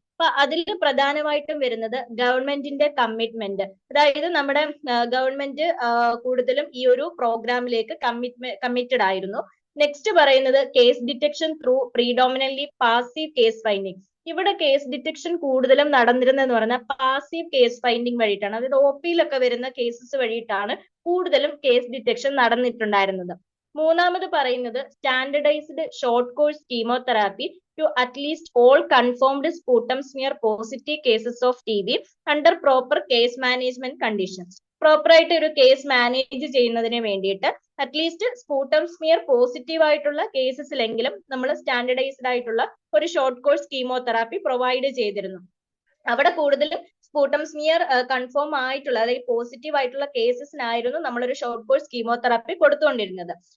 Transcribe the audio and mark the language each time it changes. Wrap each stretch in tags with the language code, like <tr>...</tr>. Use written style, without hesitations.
<ml>അപ്പൊ അതിൽ പ്രധാനമായിട്ടും വരുന്നത് ഗവൺമെന്റിന്റെ കമ്മിറ്റ്മെന്റ്, അതായത് നമ്മുടെ ഗവൺമെന്റ് കൂടുതലും ഈ ഒരു പ്രോഗ്രാമിലേക്ക് കമ്മിറ്റഡ് ആയിരുന്നു.</ml> <en>next</en> <ml>പറയുന്നത്</ml> <en>Case detection through predominantly passive case finding.</en> <ml>ഇവിടെ കേസ് ഡിറ്റക്ഷൻ കൂടുതലും നടന്നിരുന്നതെന്ന് പറഞ്ഞാൽ പാസീവ് കേസ് ഫൈൻഡിങ് വഴിയിട്ടാണ്, അതായത് OP-യിലൊക്കെ വരുന്ന കേസസ് വഴിയിട്ടാണ് കൂടുതലും കേസ് ഡിറ്റക്ഷൻ നടന്നിട്ടുണ്ടായിരുന്നത്. മൂന്നാമത് പറയുന്നത്</ml> <en>Standardized short course chemotherapy to at least all confirmed sputum smear positive cases of TB under proper case management conditions.</en> <ml>Proper ആയിട്ട് ഒരു കേസ് മാനേജ് ചെയ്യുന്നതിന് വേണ്ടിയിട്ട് അറ്റ്ലീസ്റ്റ് സ്പൂട്ടം സ്മിയർ പോസിറ്റീവ് ആയിട്ടുള്ള കേസസിലെങ്കിലും നമ്മൾ സ്റ്റാൻഡർഡൈസ്ഡ് ആയിട്ടുള്ള ഒരു ഷോർട്ട് കോഴ്സ് കീമോതെറാപ്പി പ്രൊവൈഡ് ചെയ്തിരുന്നു. അവിടെ കൂടുതലും സ്പൂട്ടം സ്മിയർ കൺഫേം ആയിട്ടുള്ള, അതായത് പോസിറ്റീവ് ആയിട്ടുള്ള കേസസിനായിരുന്നു നമ്മളൊരു ഷോർട്ട് കോഴ്സ് കീമോതെറാപ്പി കൊടുത്തുകൊണ്ടിരുന്നത്.</ml>